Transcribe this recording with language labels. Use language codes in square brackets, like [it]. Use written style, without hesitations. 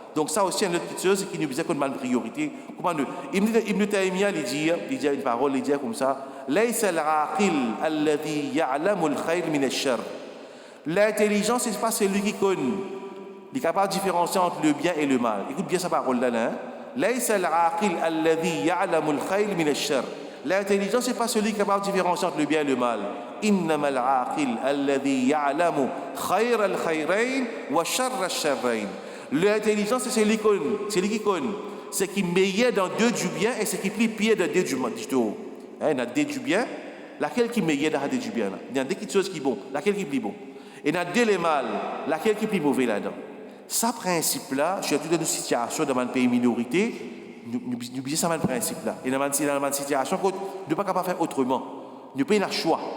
[fr] Donc ça aussi une autre petite chose c'est qu'il nous disait qu'on a une priorité. Comment nous Ibn Taymiyyah il dit une parole il dit comme ça [ar] laysa al-aqil alladhi ya'lamu al-khayr min ash-sharr. [fr] L'intelligence c'est pas celui qui connaît, il est capable de différencier entre le bien et le mal. Écoute bien sa parole là hein. [ar] Laysa al-aqil alladhi ya'lamu al-khayr min ash-sharr. [fr] L'intelligence c'est pas celui qui est capable de différencier entre le bien et le mal. [ar] إنما العاقل الذي يعلم خير الخيرين وشر الشرين. [fr] L'intelligence c'est celui qui connaît ce qui meilleur dans deux du bien et ce qui plus pire dans deux du mal. Il y a deux du bien, laquelle qui meilleur dans deux du bien là. Il y a deux choses qui bon, laquelle qui plus bon. Et il y a deux les mal, laquelle qui plus mauvais là-dedans. Ça principe là, surtout dans une situation dans un pays minorité, nous oublions ça le principe là. Et dans une situation qu'on ne pas capable faire autrement. Nous payons le choix.